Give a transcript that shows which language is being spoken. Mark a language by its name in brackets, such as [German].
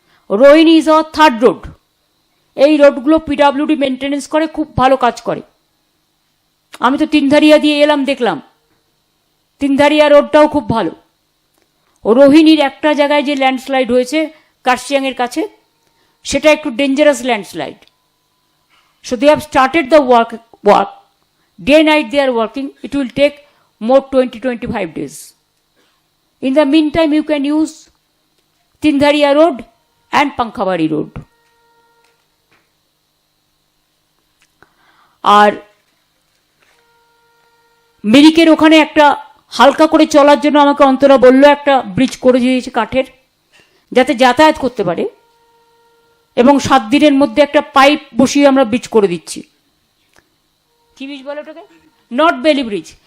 [Bangla] Rohini [English] Is our third road. [Bangla] এই রোডগুলো PWD maintenance করে, খুব ভালো কাজ করে। আমি তো তিনধারিয়া দিয়ে এলাম, দেখলাম তিনধারিয়া রোডটাও খুব ভালো। রোহিণীর একটা জায়গায় যে ল্যান্ডস্লাইড হয়েছে কার্শিয়াংয়ের কাছে, সেটা একটু dangerous landslide. [English] So they have started the work. Day night they are working. It will take more 20-25 days. In the meantime, you can use Tindharia Road and Pankhabari Road. [Bangla] আর মিরিকের ওখানে একটা হালকা করে চলার জন্য আমাকে অন্তরা বলল একটা ব্রিজ করে দিয়েছে কাঠের, যাতে যাতায়াত করতে পারে, এবং 7 দিনের মধ্যে একটা পাইপ বসিয়ে আমরা ব্রিজ করে দিচ্ছি। কি ব্রিজ বলে ওটাকে? [English] Not Bailey bridge.